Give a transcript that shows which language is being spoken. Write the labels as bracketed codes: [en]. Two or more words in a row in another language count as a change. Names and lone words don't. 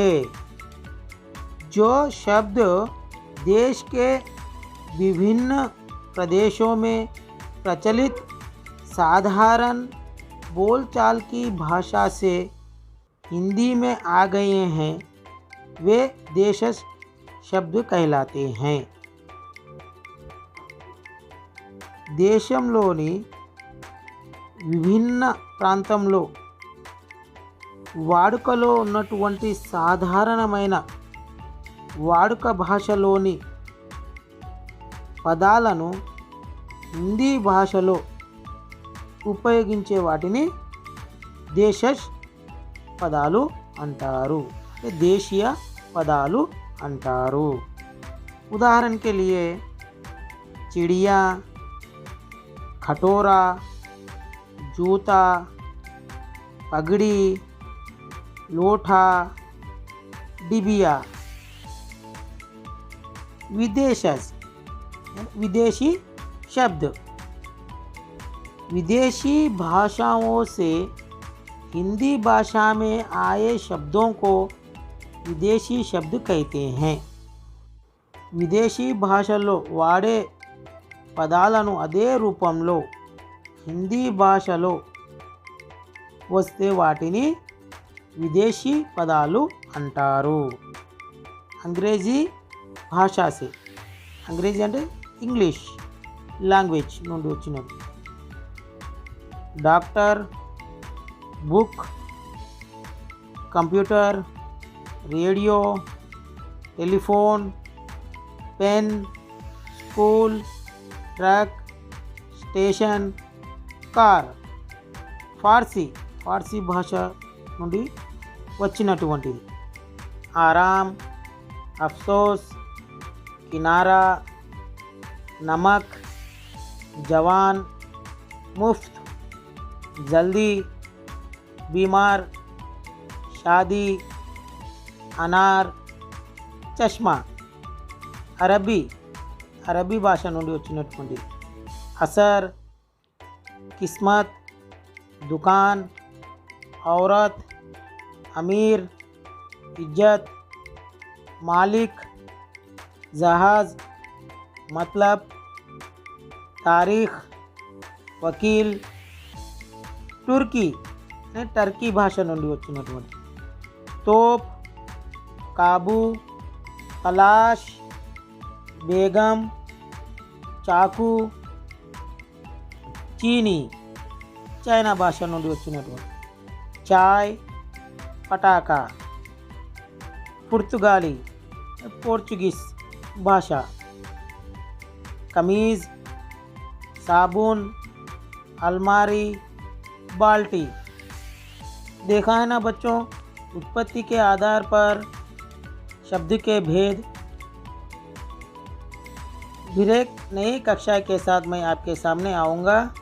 [hi] जो शब्द देश के विभिन्न प्रदेशों में प्रचलित साधारण बोलचाल की भाषा से हिंदी में आ गए हैं वे देशज शब्द कहलाते हैं। [te] దేశంలోని విభిన్న ప్రాంతంలో వాడుకలో ఉన్నటువంటి సాధారణమైన వాడుక భాషలోని పదాలను హిందీ భాషలో ఉపయోగించే వాటిని దేశజ్ పదాలు అంటారు, దేశీయ పదాలు అంటారు। [hi] उदाहरण के लिए चिड़िया, खटोरा, जूता, पगड़ी, लोटा, डिबिया। विदेशज विदेशी शब्द, विदेशी भाषाओं से हिंदी भाषा में आए शब्दों को विदेशी शब्द कहते हैं। [te] విదేశీ భాషల్లో వాడే పదాలను అదే రూపంలో హిందీ భాషలో వస్తే వాటిని విదేశీ పదాలు అంటారు। [hi] अंग्रेजी भाषा से [te] అంగ్రేజీ అంటే [en] English language [te] నుండి వచ్చినది. [en] Doctor, book, computer, radio, telephone, pen, school, truck, station, car. [te] ఫార్సీ భాష నుండి వచ్చినటువంటిది. [hi] आराम, अफ़सोस, किनारा, नमक, जवान, मुफ़्त, जल्दी, बीमार, शादी, अनार, चश्मा. [te] అరబీ భాష నుండి వచ్చినటువంటిది. [hi] असर, क़िस्मत, दुकान, औरत, अमीर, इज़्ज़त, मालिक, जहाज़, मतलब, तारीख, वकील. [te] టర్కీ భాష నుండి వచ్చినటువంటి. [hi] तोप, काबू, कलाश, बेगम, चाकू. [te] చైనా భాష నుండి వచ్చినటువంటి. [hi] चाय, पटाखा. [te] పోర్చుగీస్ భాష. [hi] कमीज़, साबुन, अलमारी, बाल्टी. देखा है ना बच्चों, उत्पत्ति के आधार पर शब्द के भेद. फिर एक नई कक्षा के साथ मैं आपके सामने आऊँगा.